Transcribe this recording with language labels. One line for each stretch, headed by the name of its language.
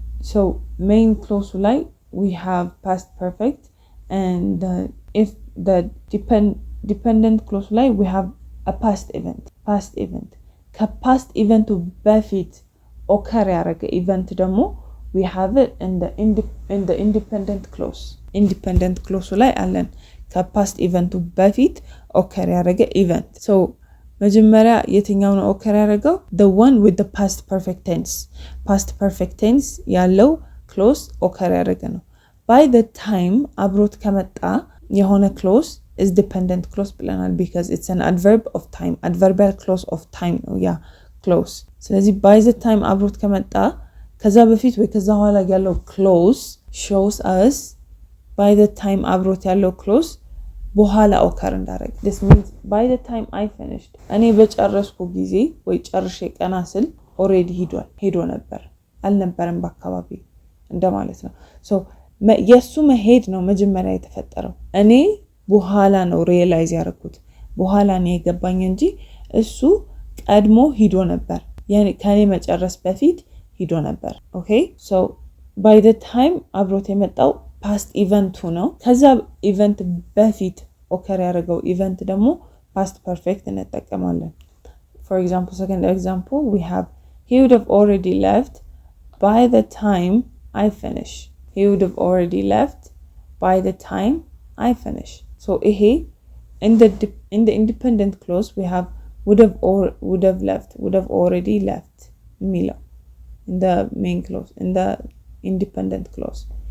English: So main clause ላይ we have past perfect, and if the dependent clause ላይ we have a past event. ከpast event በፊት occur ያደረገ event ደግሞ we have it in the independent clause. Independent clause ላይ አለን ከpast event በፊት occur ያደረገ event.
Amharic: So መጀመሪያ የትኛው ነው occur ያደረገው?
English: The one with the past perfect tense.
Amharic: Past perfect tense ያለው clause occur ያደረገ ነው።
English: By the time አብሮት ከመጣ የሆነ clause is dependent clause ብለናል because it's an adverb of time. Adverbial clause of time ነው ያ clause.
Amharic: ስለዚህ by the time አብሮት ከመጣ ከዛ በፊት ወይ ከዛ ኋላ ያለው clause shows us by the time አብሮት ያለው clause በኋላ occur እንዳደረገ.
English: This means by the time I finished
Amharic: እኔ በጨረስኩ ጊዜ ወይ ጨርሼ ቀና ስል already ሄዶ ነበር አልነበረም በአካባቢ እንደማለት ነው። So የሱ መሄድ ነው መጀመሪያ የተፈጠረው። እኔ በኋላ ነው ሪያላይዝ ያደረኩት በኋላ ነው የገባኝ እንጂ እሱ ቀድሞ ሄዶ ነበር ያኔ ከኔ መጨረስ በፊት ሄዶ ነበር።
English: Okay, so by the time
Amharic: አብሮት የመጣው past event ነው። ከዛ event በፊት occur ያደረገው event ደግሞ past perfect እንጠቀማለን።
English: For example, second example, we have he would have already left by the time I finish. He would have already left by the time I finish. So
Amharic: ይሄ
English: in the independent clause we have would have left, would have already left የሚለው in the main clause, in the independent clause.